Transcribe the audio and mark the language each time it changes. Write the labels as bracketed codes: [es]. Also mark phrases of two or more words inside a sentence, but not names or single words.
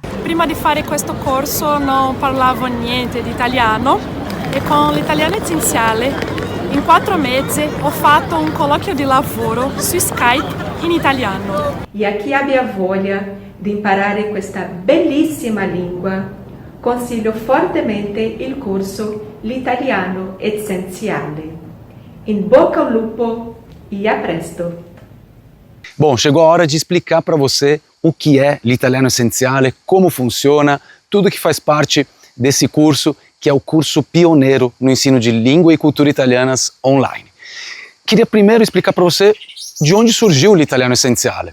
[it] Prima di fare questo corso non parlavo niente di italiano e con l'Italiano Essenziale in 4 mesi ho fatto un colloquio di lavoro su Skype in italiano. E a chi abbia voglia di imparare questa bellissima lingua, consiglio fortemente il corso L'Italiano Essenziale. In bocca al lupo! E a presto! [pt] Bom, chegou a hora de explicar para você o que é l'Italiano Essenziale, como funciona, tudo que faz parte desse curso, que é o curso pioneiro no ensino de língua e cultura italianas online. Queria primeiro explicar para você de onde surgiu l'Italiano Essenziale.